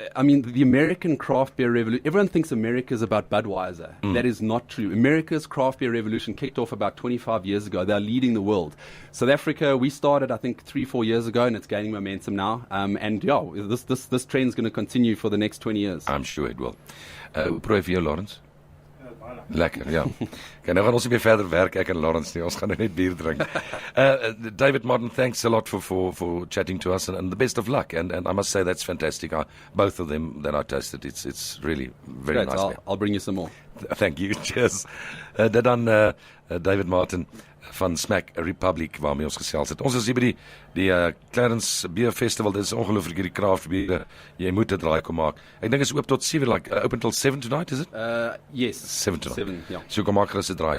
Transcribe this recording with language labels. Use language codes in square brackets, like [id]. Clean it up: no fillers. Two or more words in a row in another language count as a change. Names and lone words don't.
[en] I mean, the American craft beer revolution, everyone thinks America is about Budweiser. That is not true. America's craft beer revolution kicked off about 25 years ago. They're leading the world. South Africa, we started, I think, 3-4 years ago, and it's gaining momentum now. This trend is going to continue for the next 20 years. I'm sure it will. [af] Proef vir jou, Lawrence. Lekker, ja. Okay, nou gaan ons nie meer verder werk, ek en Clarens nie. Ons gaan nou net bier drink. [en] David Martin, thanks a lot for chatting to us, and the best of luck. And I must say that's fantastic. Both of them that I tasted, it's really very Great, nice. I'll bring you some more. Thank you. Cheers. [af] Dit dan David Martin van Smack Republic waarmee ons gesels het. Ons is hier by die Clarens Beer Festival. Dit is ongelooflik hierdie [en] craft beer. [af] Jy moet dit draai kom maak. Ek dink is oop tot 7, [en] like open till 7 tonight, is it? Yes. 7 tonight. 7, [af] ja. So kom maak gerus 'n draai.